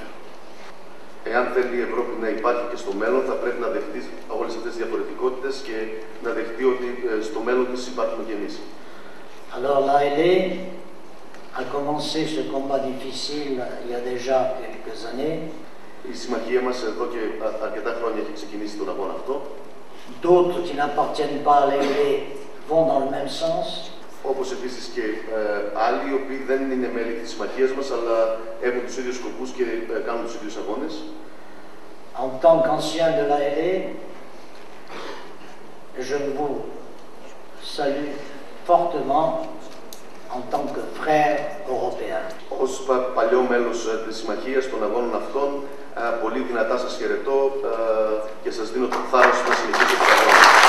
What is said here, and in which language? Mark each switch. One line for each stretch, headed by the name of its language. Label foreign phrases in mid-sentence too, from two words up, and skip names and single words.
Greek: Εάν θέλει η Ευρώπη να υπάρχει και στο μέλλον, θα πρέπει να δεχτεί όλες αυτές τις διαφορετικότητες και να δεχτεί ότι στο μέλλον της υπάρχουμε κι εμείς.
French: Alors l'ALE a commencé ce combat difficile il y a déjà quelques années.
Greek: Η συμμαχία μας εδώ και αρκετά χρόνια έχει ξεκινήσει τον αγώνα αυτό.
French: D'autres qui n'appartiennent pas à l'ALE vont dans le même sens.
Greek: Όπως επίσης και άλλοι οι οποίοι δεν είναι μέλη της συμμαχίας μας, αλλά έχουν τους ίδιους σκοπούς και κάνουν τους ίδιους αγώνες.
French: En tant qu'ancien de l'ALE, je vous salue fortement en tant que frère européen.
Greek: Ως παλιό μέλος της Συμμαχίας των Αγώνων αυτών, πολύ δυνατά σας χαιρετώ και σας δίνω το θάρρος να συνεχίσετε τους αγώνες.